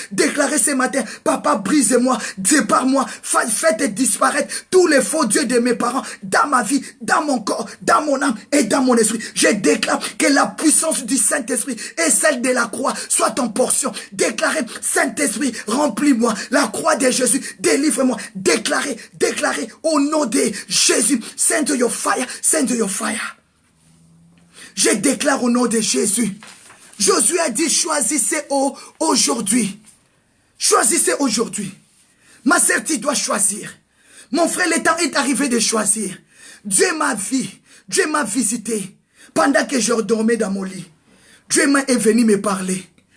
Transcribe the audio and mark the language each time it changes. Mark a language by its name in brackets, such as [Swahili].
[French] Déclarez ce matin, papa, brise-moi, sépare-moi, faites disparaître tous les faux dieux de mes parents dans ma vie, dans mon corps, dans mon âme et dans mon esprit. Je déclare que la puissance du Saint-Esprit et celle de la croix soit en portion. Déclarez, Saint-Esprit, remplis-moi. La croix de Jésus, délivre-moi. Déclarez au nom de Jésus. [English] Send your fire, send your fire. [French] Je déclare au nom de Jésus. Josué a dit, choisissez aujourd'hui. Choisissez aujourd'hui. Ma sœur, tu dois choisir. Mon frère, le temps est arrivé de choisir. Dieu m'a vu. Dieu m'a visité. Pendant que je dormais dans mon lit. Dieu est venu me parler.